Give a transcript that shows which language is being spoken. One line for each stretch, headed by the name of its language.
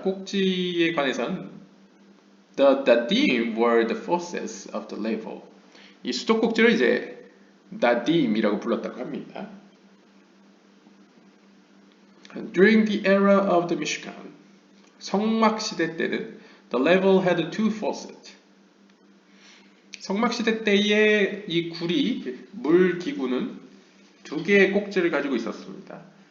Korean: 꼭지에 관해서는
English: the dadim were the faucets of the ladle.
Korean: 이 수도꼭지를 이제 dadim이라고 불렀다고 합니다.
English: During the era of the Mishkan,
Korean: 성막 시대 때는
English: the ladle had 2 faucets.
Korean: 성막 시대 때의 이 구리 물 기구는 2개의 꼭지를 가지고 있었습니다.